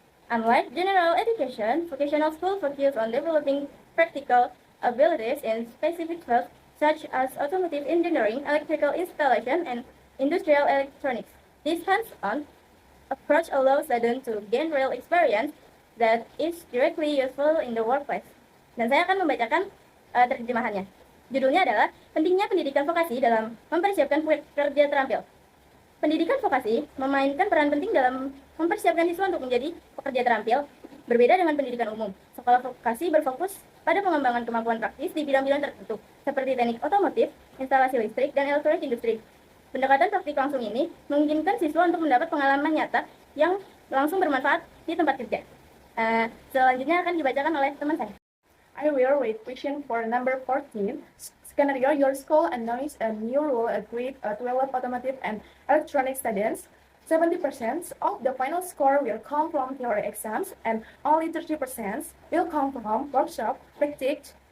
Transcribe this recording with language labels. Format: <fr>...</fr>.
<en>Unlike general education, vocational schools focus on developing practical abilities in specific fields such as automotive engineering, electrical installation, and industrial electronics. This hands-on approach allows students to gain real experience that is directly useful in the workplace.</en> <id>Dan saya akan membacakan terjemahannya. Judulnya adalah pentingnya pendidikan vokasi dalam mempersiapkan pekerja terampil. Pendidikan vokasi memainkan peran penting dalam mempersiapkan siswa untuk menjadi pekerja terampil, berbeda dengan pendidikan umum. Sekolah vokasi berfokus pada pengembangan kemampuan praktis di bidang-bidang tertentu, seperti teknik otomotif, instalasi listrik, dan elektronik industri. Pendekatan praktik langsung ini memungkinkan siswa untuk mendapat pengalaman nyata yang langsung bermanfaat di tempat kerja. Selanjutnya akan dibacakan oleh teman saya.</id> <en>I will read question for number 14. Scenario: your school announces a new rule agreed 12 automotive and electronic students. 70% of the final score will come from theory exams and only 30% will come from workshop practice.</en>